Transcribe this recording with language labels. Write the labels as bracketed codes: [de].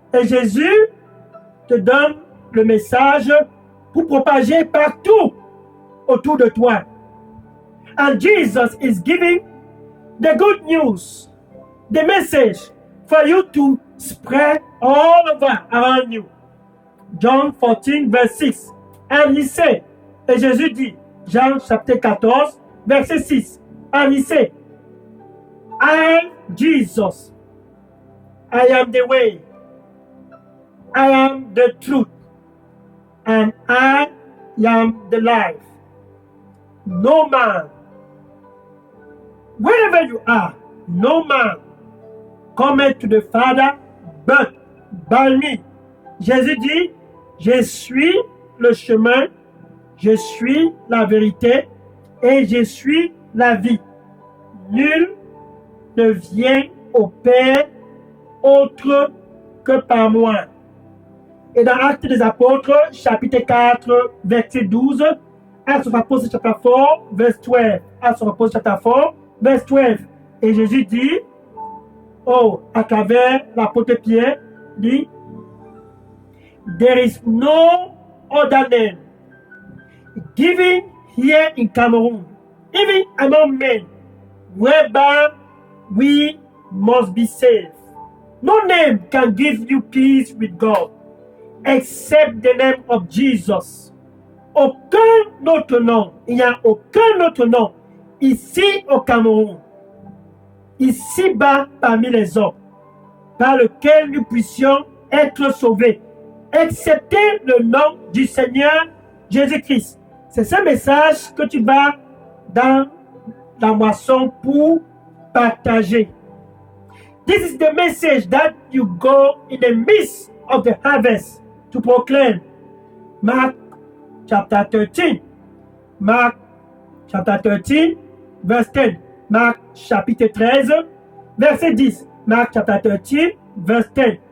[fr] Et Jésus te donne le message pour propager partout autour de toi. [en] And Jesus is giving the good news, the message for you to spread all over around you. John 14, verse 6. And he said, [fr] et Jésus dit, Jean chapitre 14, verset 6. [en] And he said, I, Jesus, I am the way, I am the truth, and I am the life. No man, wherever you are, no man cometh to the Father but by me. [fr] Jésus dit, je suis le chemin, je suis la vérité et je suis la vie. Nul ne vient au Père autre que par moi. Et dans Actes des Apôtres, chapitre 4, verset 12, [en] Acts of Apostles, chapter 4, verse 12. Acts of Apostles, chapter 4, verse 12. [fr] Et Jésus dit, à travers l'apôtre Pierre, dit, [en] there is no other name given here in Cameroon, even among men, whereby we must be saved. No name can give you peace with God except the name of Jesus. [fr] Aucun autre nom, il n'y a aucun autre nom ici au Cameroun, ici-bas parmi les hommes, par lequel nous puissions être sauvés, excepté le nom du Seigneur Jésus-Christ. C'est ce message que tu vas dans la moisson pour partager. [en] This is the message that you go in the midst of the harvest to proclaim. Mark chapter 13. Mark chapter 13, verse 10. [fr] Marc chapitre 13, verset 10. Marc [en] chapter 13, verse 10.